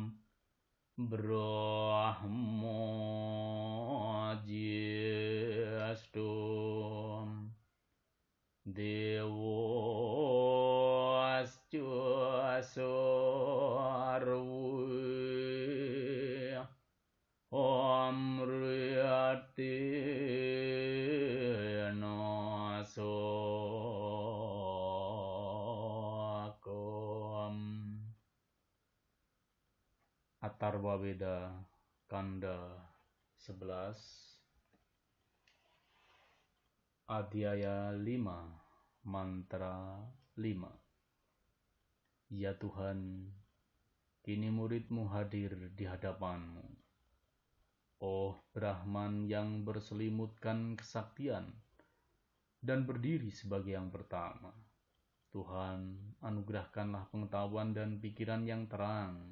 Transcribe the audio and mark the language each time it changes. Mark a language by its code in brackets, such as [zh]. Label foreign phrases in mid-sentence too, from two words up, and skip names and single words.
[sa] Brahmajistum Devascha Sarve Amriyatina Sokom. [id] Atharva Veda Kanda 11 Adhyaya 5 Mantra 5. Ya Tuhan, kini murid-Mu hadir di hadapan-Mu. Oh Brahman yang berselimutkan kesaktian dan berdiri sebagai yang pertama. Tuhan, anugerahkanlah pengetahuan dan pikiran yang terang.